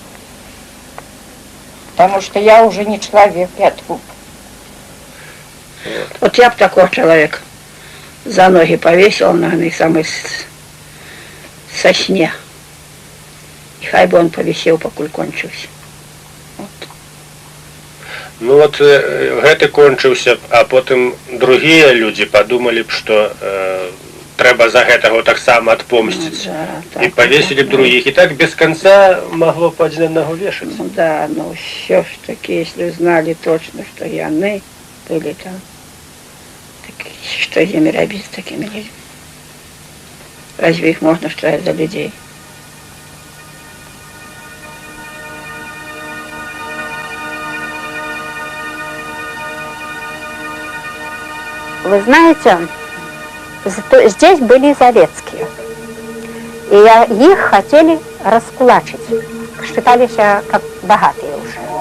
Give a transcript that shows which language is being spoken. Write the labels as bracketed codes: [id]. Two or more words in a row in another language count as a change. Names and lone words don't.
[ru] Потому что я уже не человек, я труп. Вот я б такого человека за ноги повесила, наверное, самый сосне. И хай бы он повисел, покуль кончился. [be] Ну вот гэты кончыўся, а потым другія людзі падумалі б, што трэба за гэтага таксама адпомсціць. І павесілі б другіх. І так без конца магло б адзін аднаго вешаць. [ru] Ну да, но все ж таки, если знали точно, что яны были там, так что с ними робить с такими людьми? Разве их можно считать за людей? Вы знаете, здесь были Залецкие, и их хотели раскулачить, считались как богатые уже.